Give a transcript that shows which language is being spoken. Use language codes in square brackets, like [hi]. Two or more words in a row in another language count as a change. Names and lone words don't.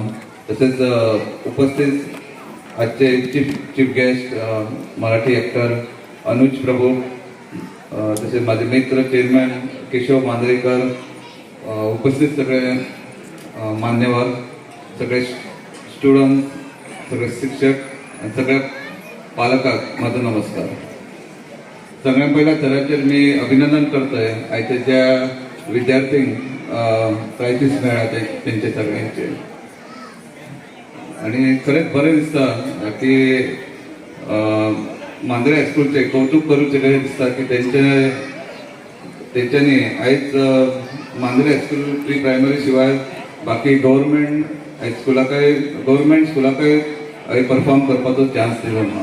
[mr] तसेच उपस्थित आजचे [en] chief guest [mr] मराठी ॲक्टर अनुज प्रभू, तसेच माझे मित्र चेअरमॅन केशव मांजरेकर, उपस्थित सगळे मान्यवर, सगळे स्टुडंट, सगळे शिक्षक आणि सगळ्या पालकांक माझा नमस्कार. [kok] सगळ्यात पहिला थराचेर मी अभिनंदन करतोय आयच्या ज्या विद्यार्थ्यांक प्रायजीस मेळ्ळा तेंचे सगळ्यांचे. आणि खरेंच बरें दिसता की मांद्रे हायस्कूलचे कौतुक करूचे कशें दिसता की तेंच्यांनी आयज मांद्रे [en] high school pre primary [kok] शिवाय बाकी गव्हर्मेंट हायस्कुलाकय गव्हर्मेंट स्कुलाकय परफॉर्म करपाचो चान्स दिलो ना.